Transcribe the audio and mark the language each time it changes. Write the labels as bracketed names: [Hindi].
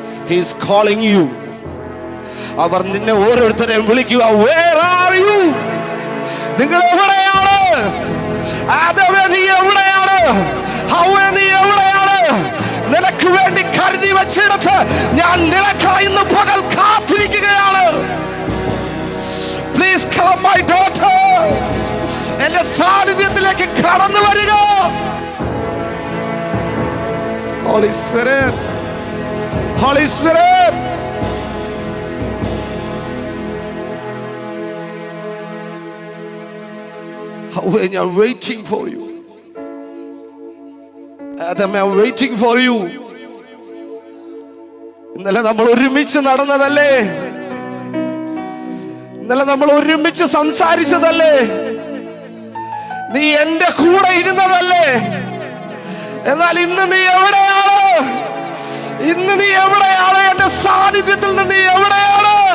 [English] He is calling you. [Malayalam] അവർ നിന്നെ ഓരോരുത്തരെയും വിളിക്കുക, [English] where are you? [Malayalam] നിങ്ങൾ എവിടെയാണ്? ആദമേ നീ എവിടെയാണ്? ഹവ്വേ നീ എവിടെയാണ്? നിനക്ക് വേണ്ടി കരുതി വെച്ചിടത്ത് ഞാൻ നിനക്കായി ഇന്ന് പകൽ കാത്തിരിക്കുകയാണ്. [English] Please come my daughter. [Malayalam] എന്റെ സാന്നിധ്യത്തിലേക്ക് കടന്നു വരിക. [English] Holy Spirit, Holy Spirit. When you're waiting for you, Adam, I'm waiting for you. [Malayalam] ഇന്നലെ നമ്മൾ ഒരുമിച്ച് നടന്നതല്ലേ? ഇന്നലെ നമ്മൾ ഒരുമിച്ച് സംസാരിച്ചതല്ലേ? നീ എന്റെ കൂടെ ഇരുന്നതല്ലേ? എന്നാൽ ഇന്ന് നീ എവിടെയാണ്? ഇന്ന് നീ എവിടെയാണ്? എന്റെ സാന്നിധ്യത്തിൽ നിന്ന് നീ എവിടെയാണ്?